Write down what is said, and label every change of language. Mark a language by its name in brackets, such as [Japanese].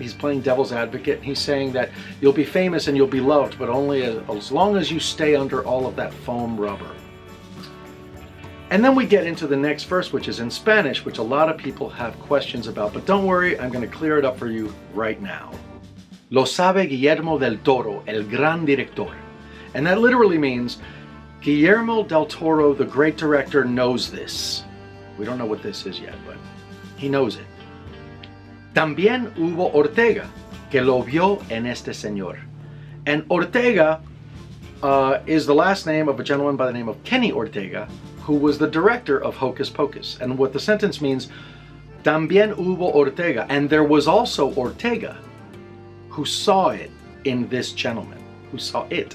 [English] He's playing devil's advocate. He's saying that you'll be famous and you'll be loved, but only as long as you stay under all of that foam rubber. And then we get into the next verse, which is in Spanish, which a lot of people have questions about. But don't worry, I'm going to clear it up for you right now. [Spanish] Lo sabe Guillermo del Toro, el gran director. [English] And that literally means Guillermo del Toro, the great director, knows this. We don't know what this is yet, but he knows it. [Spanish] También hubo Ortega, que lo vio en este señor. [English] And Ortega is the last name of a gentleman by the name of Kenny Ortega, who was the director of Hocus Pocus. And what the sentence means, [Spanish] también hubo Ortega, [English] and there was also Ortega, who saw it in this gentleman. Who saw it.